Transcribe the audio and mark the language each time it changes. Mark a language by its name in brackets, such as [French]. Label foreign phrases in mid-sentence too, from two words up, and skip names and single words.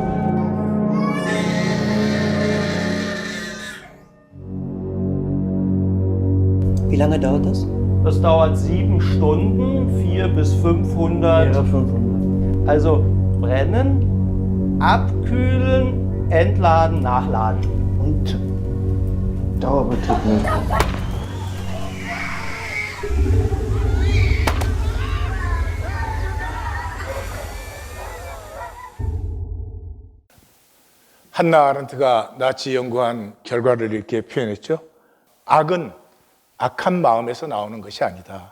[German] Wie lange dauert das? Das dauert 7 Stunden, 400 bis 500. Ja, 500. Also brennen, abkühlen, entladen, nachladen. Und Dauerbetrieb nicht. [Korean] 한나 아렌트가 나치 연구한 결과를 이렇게 표현했죠. 악은 악한 마음에서 나오는 것이 아니다.